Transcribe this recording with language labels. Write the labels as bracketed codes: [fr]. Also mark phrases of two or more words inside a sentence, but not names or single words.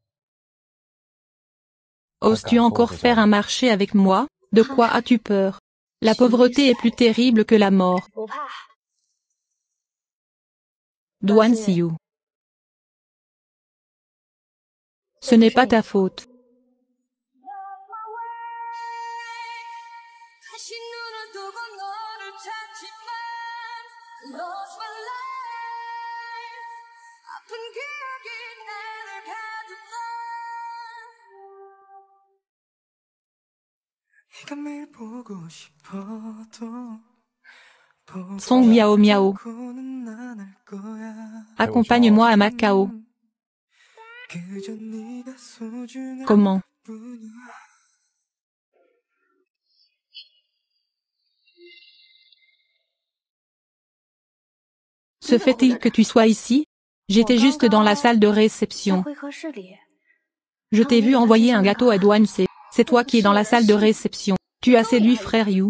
[fr] Oses-tu encore faire un marché avec moi? De quoi as-tu peur? La pauvreté est plus terrible que la mort. [zh] 不怕。 [fr] Douane Siou. Ce n'est pas ta faute. [ko] 다시 눈을 뜨고 너를 찾지만 [en] lost my life [ko] 아픈 기억이 나를 가둔다 네가 매일 보고 싶어도 [fr] Song miao miao. [ko] 보고는 안 할 거야 [fr] Accompagne-moi à Macao. [ko] 그저 네가 소중한 [fr] Comment? [ko] 뿐이야 [fr] Se fait-il que tu sois ici? J'étais juste dans la salle de réception. [zh] 会客室里， [fr] Je t'ai vu envoyer un gâteau à Douane C. C'est toi qui es dans la salle de réception.